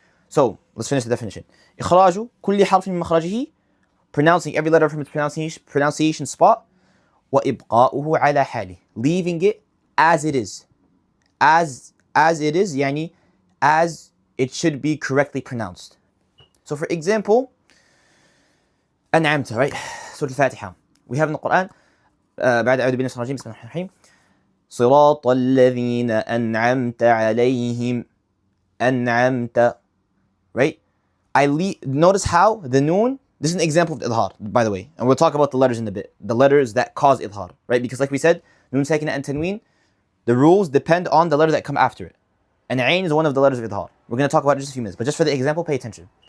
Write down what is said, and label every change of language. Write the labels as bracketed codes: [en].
[en] So, let's finish the definition. [ar] إخراج كل حرف من مخرجه, [en] pronouncing every letter from its pronunciation spot, [ar] وإبقاؤه على حاله, [en] leaving it as it is. As it is, yani, as it should be correctly pronounced. So for example, أنعمت, right? Surah Al-Fatiha. We have in the Quran, [ar] بعد أعوذ بالله من الشيطان الرجيم بسم الله الرحمن الرحيم صراط الذين أنعمت عليهم أنعمت, right? [en] Notice how the noon, this is an example of idhar, by the way, and we'll talk about the letters in a bit, the letters that cause idhar, right? Because like we said, Nun Sakina and Tanween, the rules depend on the letter that come after it. And Ain is one of the letters of idhar. We're going to talk about it in just a few minutes, but just for the example, pay attention.